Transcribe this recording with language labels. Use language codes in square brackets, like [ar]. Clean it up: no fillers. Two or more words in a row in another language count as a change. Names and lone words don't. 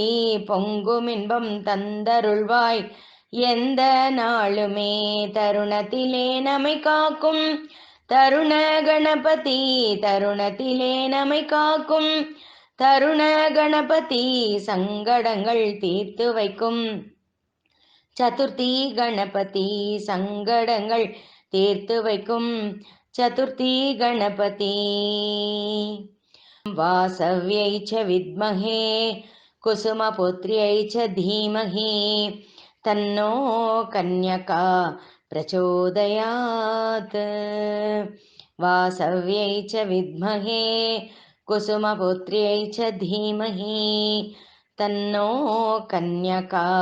[ta] பொங்கும் இன்பம் தந்தருள்வாய் எந்த நாளுமே தருணத்திலே நம்மை காக்கும் தருண கணபதி தருணத்திலே நம்மை காக்கும் தருண கணபதி சங்கடங்கள் தீர்த்து வைக்கும் சதுர்த்தி கணபதி சங்கடங்கள் தீர்த்து வைக்கும் சதுர்த்தி கணபதி [sa] वासव्यै च विद्महे कुसुमपुत्र्यै च धीमहि तन्नो कन्यका प्रचोदयात् वासव्यै च विद्महे कुसुमपुत्र्यै च धीमहि तन्नो कन्यका